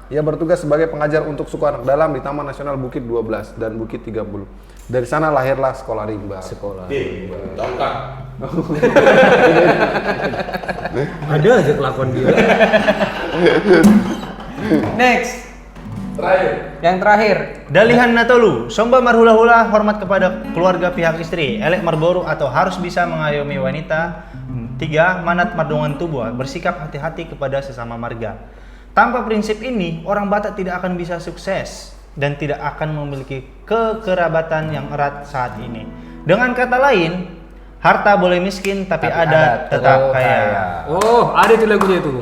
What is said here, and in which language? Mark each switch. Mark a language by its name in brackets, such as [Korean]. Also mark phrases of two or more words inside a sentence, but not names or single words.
[Indonesian] Ia bertugas sebagai pengajar untuk suku anak dalam di Taman Nasional Bukit 12 dan Bukit 30. Dari sana lahirlah Sekolah Rimba. Tongkat. Ada aja kelakuan dia. Next. Terakhir. Yang terakhir. [Batak Toba] Dalihan natolu, somba marhula-hula, [Indonesian] hormat kepada keluarga pihak istri, [Batak Toba] elek marboru [Indonesian] atau harus bisa mengayomi wanita. 3. [Batak Toba] Manat mardongan tubuh, [Indonesian] bersikap hati-hati kepada sesama marga. Tanpa prinsip ini, orang Batak tidak akan bisa sukses dan tidak akan memiliki kekerabatan yang erat saat ini. Dengan kata lain, harta boleh miskin tapi adat tetap kaya. Oh, ada itu lagunya itu.